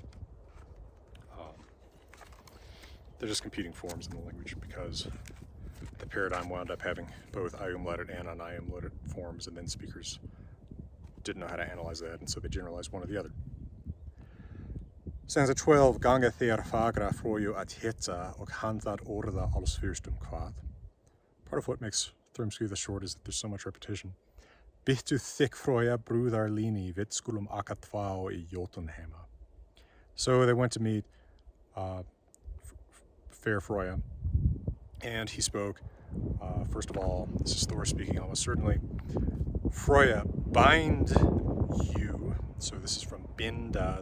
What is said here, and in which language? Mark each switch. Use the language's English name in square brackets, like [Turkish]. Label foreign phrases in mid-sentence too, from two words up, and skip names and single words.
[English] They're just competing forms in the language because the paradigm wound up having both I-umlauted and un-I-umlauted forms, and then speakers didn't know how to analyze that, and so they generalized one or the other. Stanza 12, [Old Norse] Ganga þeir fagra froju at hetsa og han það orða alls fyrst kvad. [English] Part of what makes Þrymskviða short is that there's so much repetition. [Old Norse] Bittu þik froja brúðar líni vit skulum akatvá I Jotunheima. [English] So they went to meet fair Froya, and he spoke First of all, this is Thor speaking almost certainly. Froya, bind you. So this is from binda.